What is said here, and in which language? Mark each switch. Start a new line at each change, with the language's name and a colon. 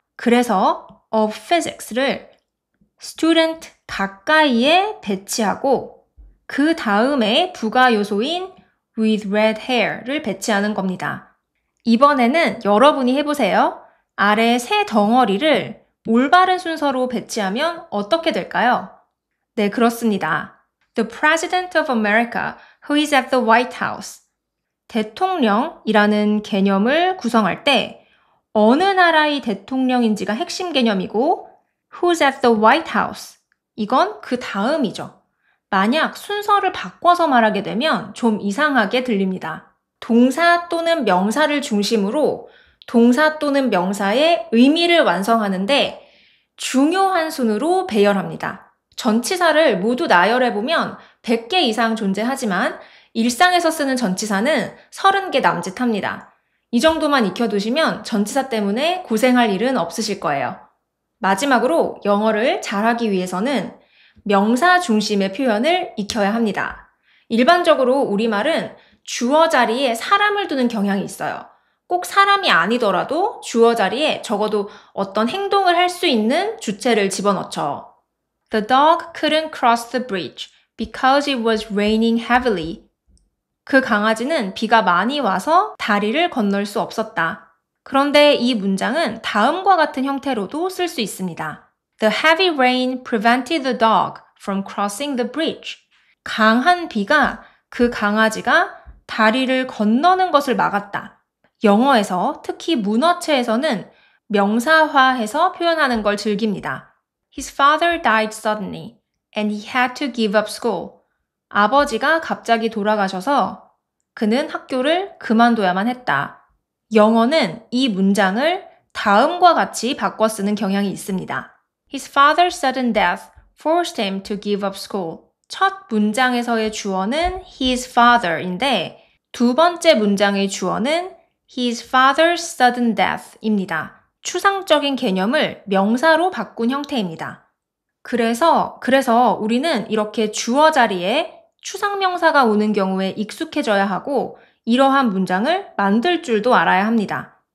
Korean: 그래서
English: of physics
Korean: 를 student 가까이에 배치하고 그 다음에 부가 요소인
English: with red hair
Korean: 를 배치하는 겁니다. 이번에는 여러분이 해보세요. 아래 세 덩어리를 올바른 순서로 배치하면 어떻게 될까요? 네, 그렇습니다.
English: The President of America who is at the White House.
Korean: 대통령이라는 개념을 구성할 때 어느 나라의 대통령인지가 핵심 개념이고
English: Who's at the White House?
Korean: 이건 그 다음이죠. 만약 순서를 바꿔서 말하게 되면 좀 이상하게 들립니다. 동사 또는 명사를 중심으로 동사 또는 명사의 의미를 완성하는데 중요한 순으로 배열합니다. 전치사를 모두 나열해보면 100개 이상 존재하지만 일상에서 쓰는 전치사는 30개 남짓합니다. 이 정도만 익혀두시면 전치사 때문에 고생할 일은 없으실 거예요. 마지막으로 영어를 잘하기 위해서는 명사 중심의 표현을 익혀야 합니다. 일반적으로 우리말은 주어 자리에 사람을 두는 경향이 있어요. 꼭 사람이 아니더라도 주어 자리에 적어도 어떤 행동을 할 수 있는 주체를 집어넣죠.
English: The dog couldn't cross the bridge because it was raining heavily.
Korean: 그 강아지는 비가 많이 와서 다리를 건널 수 없었다. 그런데 이 문장은 다음과 같은 형태로도 쓸 수 있습니다.
English: The heavy rain prevented the dog from crossing the bridge.
Korean: 강한 비가 그 강아지가 다리를 건너는 것을 막았다. 영어에서 특히 문어체에서는 명사화해서 표현하는 걸 즐깁니다.
English: His father died suddenly and he had to give up school.
Korean: 아버지가 갑자기 돌아가셔서 그는 학교를 그만둬야만 했다. 영어는 이 문장을 다음과 같이 바꿔 쓰는 경향이 있습니다.
English: His father's sudden death forced him to give up school.
Korean: 첫 문장에서의 주어는
English: his father
Korean: 인데 두 번째 문장의 주어는
English: his father's sudden death
Korean: 입니다. 추상적인 개념을 명사로 바꾼 형태입니다. 그래서 우리는 이렇게 주어 자리에 추상명사가 오는 경우에 익숙해져야 하고 이러한 문장을 만들 줄도 알아야 합니다.